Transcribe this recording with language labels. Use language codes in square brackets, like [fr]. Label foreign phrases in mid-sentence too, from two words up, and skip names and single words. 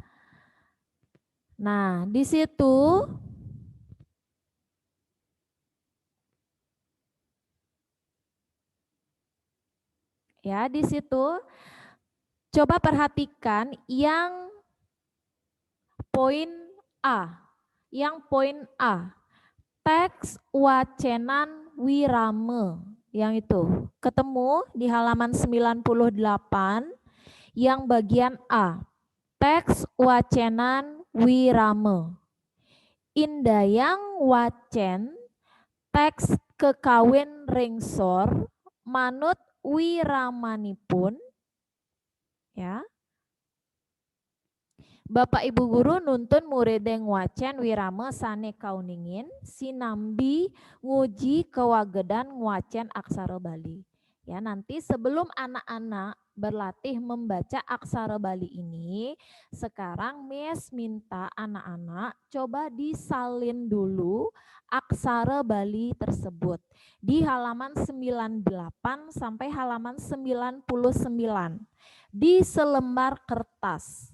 [id] Nah, di situ ya, di situ coba perhatikan yang poin A. Yang poin A. [ban] Teks wacenan wirame. [id] Yang itu ketemu di halaman 98 yang bagian A. [ban] Teks wacenan wirame. Indayang wacen teks kekawin ringsor manut wiramanipun ya. Bapak Ibu guru nuntun murideng wacen wirame sane kauningin sinambi nguji kewagedan ngwacen aksara Bali. [id] Ya, nanti sebelum anak-anak berlatih membaca aksara Bali ini, sekarang Miss minta anak-anak coba disalin dulu aksara Bali tersebut di halaman 98 sampai halaman 99 di selembar kertas.